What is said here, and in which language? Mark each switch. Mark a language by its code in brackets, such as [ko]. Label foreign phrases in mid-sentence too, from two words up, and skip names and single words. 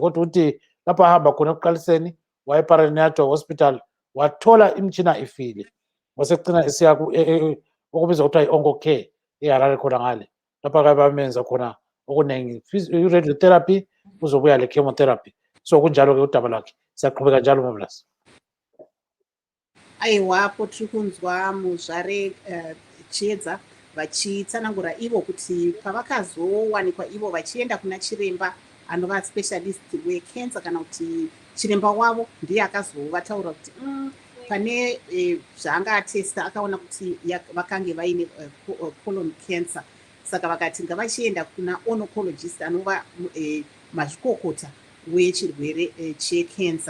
[nd] Kodwa ukuthi lapho ahamba khona ekuqaliseni waye-Premature Hospital wathola imitshina ifile, wasegcina esiya okubizwa kuthiwa i- [en] onco care [nd] eHarare khona ngale, lapho ake bamenza khona okunengi, i-radiotherapy kuzobuya le-chemotherapy. So kunjalo-ke udaba lwakhe, siyaqhubeka njalo Marvelous. [sn] Aiwapo tiri kunzwa muzvare Chiedza vachitsanangura ivo kuti pavakazowanikwa ivo vachienda kuna chiremba anova specialist wecancer kana kuti chiremba wavo ndiye akazovataura kuti pane zvaanga atesta akaona kuti vakange vaine [en] colon cancer, [sn] saka vakati ngavachienda kuna oncologist anova mazvikokota wechirwere checancer.